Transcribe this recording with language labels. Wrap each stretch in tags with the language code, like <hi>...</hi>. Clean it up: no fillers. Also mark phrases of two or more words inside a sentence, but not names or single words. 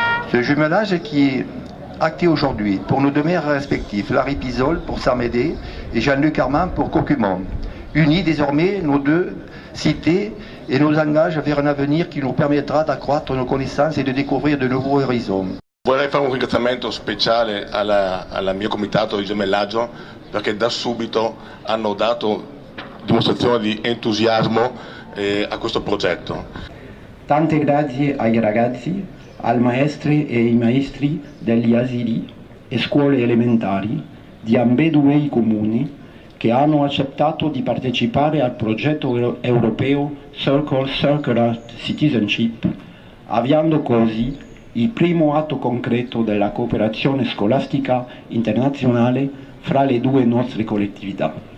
<fr>Ce jumelage qui est acté aujourd'hui pour nos deux maires respectifs, Larry Pisol pour Saint-Médée et Jean-Luc Armand pour Cocumont, unit désormais nos deux cités et nous engage vers un avenir qui nous permettra d'accroître nos connaissances et de découvrir de nouveaux horizons.</fr> <it>Vorrei fare un ringraziamento speciale al mio comitato di gemellaggio perché da subito hanno dato dimostrazione di entusiasmo a questo progetto. Tante grazie ai ragazzi, ai maestri e ai maestri degli asili e scuole elementari di ambedue i comuni che hanno accettato di partecipare al progetto europeo Circular Citizenship, avviando così il primo atto concreto della cooperazione scolastica internazionale fra le due nostre collettività.</it>